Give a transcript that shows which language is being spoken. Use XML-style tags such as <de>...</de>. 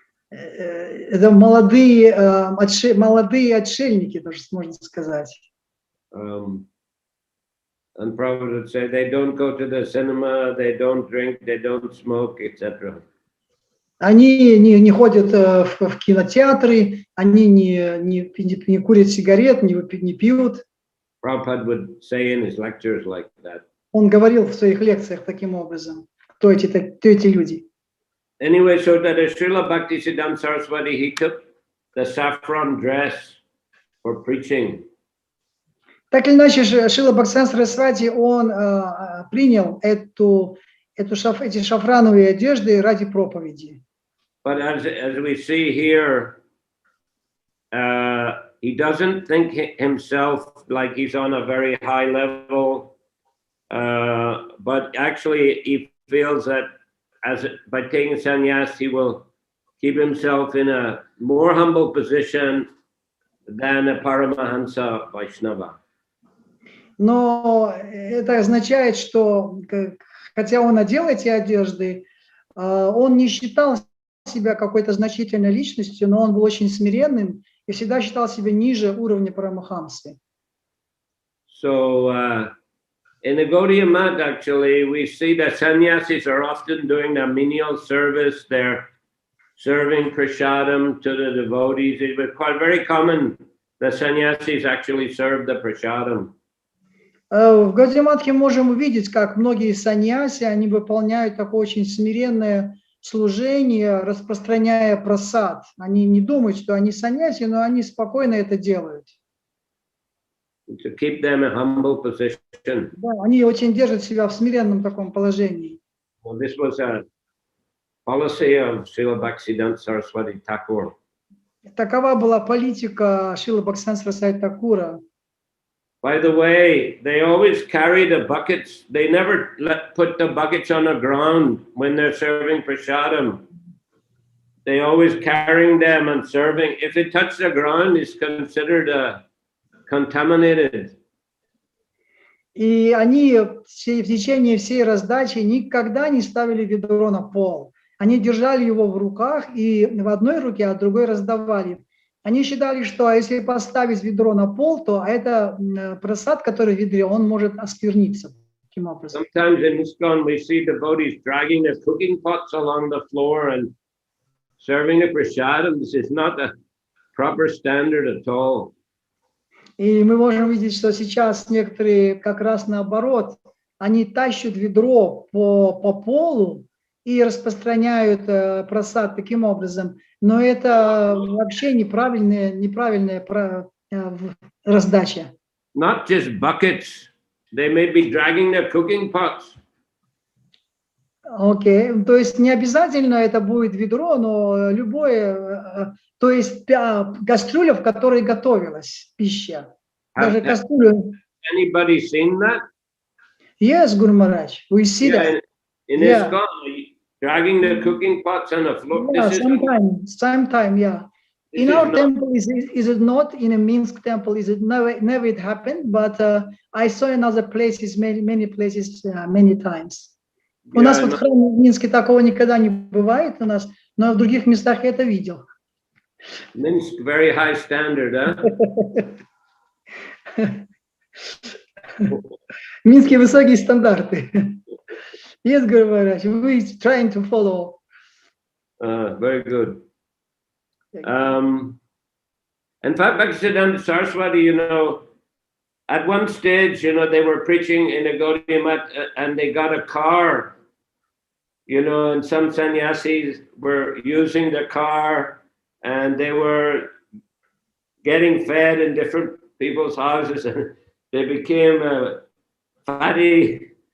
<ru>Это молодые отшельники, даже можно сказать.</ru> <en>And Prabhupada would say they don't go to the cinema, they don't drink, they don't smoke, etc.</en> <ru>Они не ходят в кинотеатры, они не курят сигарет, не пьют.</ru> <en>Prabhupada would say in his lectures like that.</en> <ru>Он говорил в своих лекциях таким образом, кто эти люди.</ru> <en>Anyway, so that Srila Bhaktisiddhanta Saraswati, he took the saffron dress for preaching.</en> <ru>Так или иначе, Шрила Бхактивиданта Сарасвати, он принял эти шафрановые одежды ради проповеди.</ru> <en>But as we see here, he doesn't think himself like he's on a very high level, but actually he feels that by taking sannyas, he will keep himself in a more humble position than a Paramahansa Vaishnava.</en> <ru>Но это означает, что хотя он одел эти одежды, он не считал себя какой-то значительной личностью, но он был очень смиренным и всегда считал себя ниже уровня Парамахамсы.</ru> <en>So in the Gaudiya Math, actually, we see that sannyasis are often doing the menial service. They're serving prasadam to the devotees. It was quite very common that sannyasis actually serve the prasadam.</en> <ru>В Гаудия-матхе можем увидеть, как многие саньяси, они выполняют такое очень смиренное служение, распространяя прасад. Они не думают, что они саньяси, но они спокойно это делают.</ru> <en>To keep them in a humble position.</en> <ru>Да, они очень держат себя в смиренном таком положении.</ru> <en>Well, this was a policy of Srila Bhaktivinoda Saraswati Thakur.</en> <ru>Такова была политика Шрилы Бхактивиданта Сарасвати Такура.</ru> <en>By the way, they always carry the buckets. They never put the buckets on the ground when they're serving prasadam. They always carrying them and serving. If it touches the ground, it's considered contaminated.</en> <ru>И они в течение всей раздачи никогда не ставили ведро на пол. Они держали его в руках и в одной руке, а в другой раздавали. Они считали, что если поставить ведро на пол, то это прасад, который в ведре, он может оскверниться. Таким образом.</ru> <en>Sometimes in ISKCON we see devotees dragging their cooking pots along the floor and serving the prasadam. This is not a proper standard at all.</en> <ru>И мы можем видеть, что сейчас некоторые как раз наоборот, они тащат ведро по полу и распространяют прасад таким образом. Но это вообще неправильная раздача.</ru> <en>Not just buckets. They may be dragging their cooking pots.</en> <ru>Окей, то есть не обязательно это будет ведро, но любое, то есть кастрюля, в которой готовилась пища. Даже кастрюля.</ru> <en>Anybody seen that? Yes, Guru Maharaj, we see that. In ISKCON, dragging their cooking pots on the floor. Yeah, sometime, yeah. In our temple, is it not? In a Minsk temple, is it never it happened? But I saw in other places, many places, many times.</en> <ru>У нас вот в храме в Минске такого никогда не бывает у нас, но в других местах я это видел.</ru> <en>Minsk, very high standard,</en> <ru>Минские высокие стандарты.</ru> <en>Yes, Guru Maharaj, we trying to follow. Very good. In fact, Bhaktivinoda Saraswati, at one stage, they were preaching in a Gaudiya Math and they got a car, and some sannyasis were using the car and they were getting fed in different people's houses and they became fatty</en>